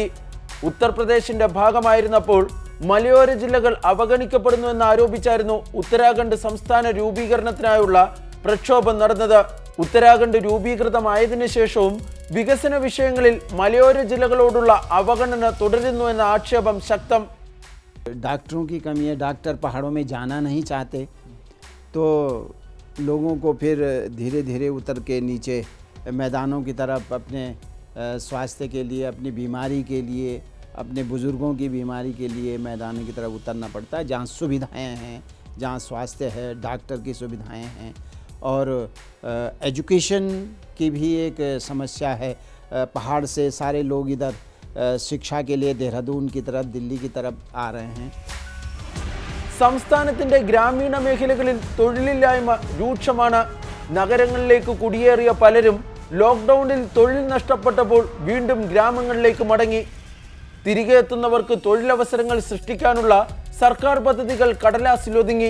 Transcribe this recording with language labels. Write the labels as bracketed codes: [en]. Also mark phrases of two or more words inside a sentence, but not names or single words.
[ml] ഉത്തർപ്രദേശിന്റെ ഭാഗമായിരുന്നപ്പോൾ മലയോര ജില്ലകൾ അവഗണിക്കപ്പെടുന്നുവെന്ന് ആരോപിച്ചായിരുന്നു ഉത്തരാഖണ്ഡ് സംസ്ഥാന രൂപീകരണത്തിനായുള്ള പ്രക്ഷോഭം നടന്നത്. ഉത്തരാഖണ്ഡ് രൂപീകൃതമായതിനു ശേഷവും വികസന വിഷയങ്ങളിൽ മലയോര ജില്ലകളോടുള്ള അവഗണന തുടരുന്നുവെന്ന ആക്ഷേപം ശക്തം. [hi] डॉक्टरों की कमी है, डॉक्टर पहाड़ों में जाना नहीं चाहते, तो लोगों को फिर धीरे धीरे उतर के नीचे मैदानों की तरफ अपने स्वास्थ्य के लिए, अपनी बीमारी के लिए, अपने बुज़ुर्गों की बीमारी के लिए मैदानों की तरफ उतरना पड़ता है, जहाँ सुविधाएं हैं, जहाँ स्वास्थ्य है, डॉक्टर की सुविधाएं हैं, और एजुकेशन की भी एक समस्या है. पहाड़ से सारे लोग इधर शिक्षा के लिए देहरादून की तरफ, दिल्ली की तरफ आ रहे हैं. [ml] സംസ്ഥാനത്തിന്റെ ഗ്രാമീണ മേഖലകളിൽ തൊഴിലില്ലായ്മ രൂക്ഷമാണ്. നഗരങ്ങളിലേക്ക് കുടിയേറിയ പലരും ലോക്ക്ഡൌണിൽ തൊഴിൽ നഷ്ടപ്പെട്ടപ്പോൾ വീണ്ടും ഗ്രാമങ്ങളിലേക്ക് മടങ്ങി. തിരികെ എത്തുന്നവർക്ക് തൊഴിലവസരങ്ങൾ സൃഷ്ടിക്കാനുള്ള സർക്കാർ പദ്ധതികൾ കടലാസിലൊതുങ്ങി.